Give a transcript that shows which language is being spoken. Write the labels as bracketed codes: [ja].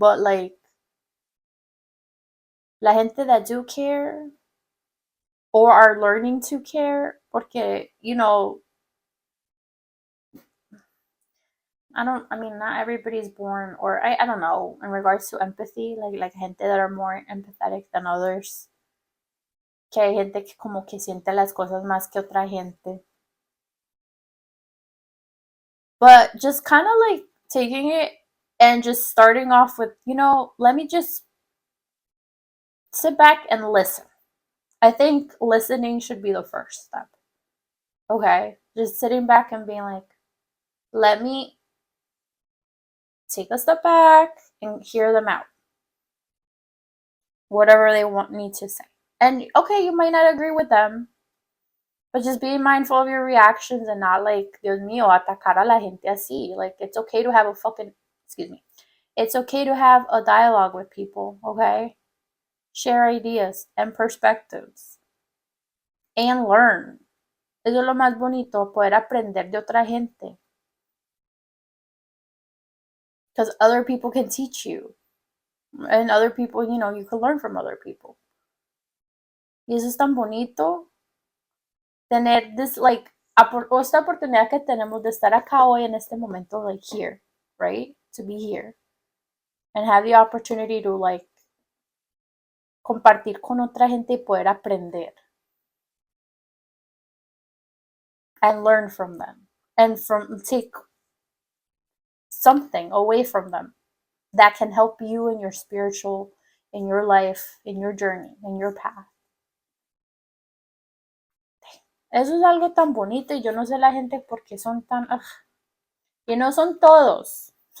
[en] But like, [es] la gente [en] that do care or are learning to care, porque, you know, I mean, not everybody's born, or I don't know, in regards to empathy, like gente that are more empathetic than others. [es] Que hay gente que como que siente las cosas más que otra gente. [en] But just kind of like taking it and just starting off with, you know, let me just sit back and listen. I think listening should be the first step. Okay? Just sitting back and being like, let me take a step back and hear them out. Whatever they want me to say. And okay, you might not agree with them, but just be mindful of your reactions and not like, [es] Dios mío, atacar a la gente así. [en] Like, it's okay to have a fucking, excuse me. It's okay to have a dialogue with people, okay? Share ideas and perspectives. And learn. [es] Eso es lo más bonito, poder aprender de otra gente. [en] Because other people can teach you. And other people, you know, you can learn from other people. [es] Y eso es tan bonito. Tener this, like, esta oportunidad que tenemos de estar acá hoy en este momento, [en] like here, right? To be here. And have the opportunity to, like, [es] compartir con otra gente y poder aprender. [en] And learn from them. And take something away from them that can help you in your spiritual, in your life, in your journey, in your path. [es] Eso es algo tan bonito, y yo no sé la gente por qué son tan... Y no son todos.